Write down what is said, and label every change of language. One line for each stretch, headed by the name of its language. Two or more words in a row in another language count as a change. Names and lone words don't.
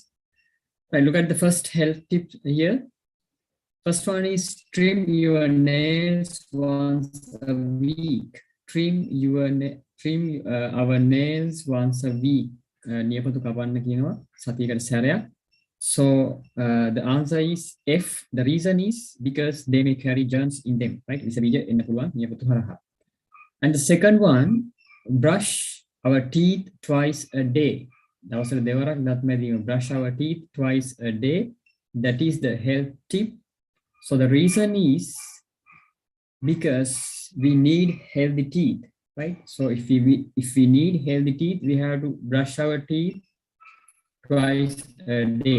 English: Right, look at the first health tip here. First one is trim your nails once a week. Trim our nails once a week.
Sinhala: නියපොතු කපන්න කියනවා සතියකට සැරයක්.
English: So the answer is F. The reason is because they may carry germs in them, right?
Sinhala: විස බීජ එන්න පුළුවන් නියපොතු හරහා.
English: And the second one, brush our teeth twice a day.
Sinhala: දවසට දෙවරක් දත් මැදීම.
English: Brush our teeth twice a day. That is the health tip. So the reason is because we need healthy teeth, right? So if we need healthy teeth, we have to brush our teeth twice a day.